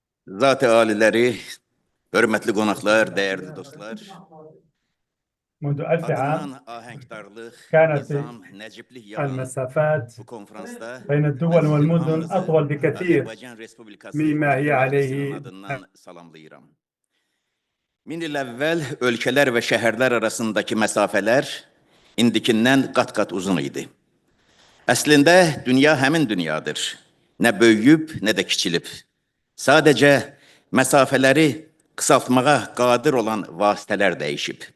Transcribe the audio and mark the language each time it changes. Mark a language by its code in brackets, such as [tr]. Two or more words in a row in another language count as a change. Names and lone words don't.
[az] Zat-ı aliləri, hörmətli qonaqlar, dəyərli dostlar, [ar] منذ 1000 عام [az] adından ahəngdarlıq, [ar] كانت [az] nizam, nəciblik yaran [ar] المسافات [az] bu konfransda [ar] بين الدول والمدن [az] hamınızı [ar] أطول بكثير [az] Azərbaycan Respublikası [ar] مما هي [az] Məclisinin [ar] عليه. [az] adından salamlayıram. Min il əvvəl ölkələr və şəhərlər arasındakı məsafələr indikindən qat-qat uzun idi. Əslində, dünya həmin dünyadır. Nə böyüyüb, nə də kiçilib. Sadəcə məsafələri qısaltmağa qadir olan vasitələr dəyişib.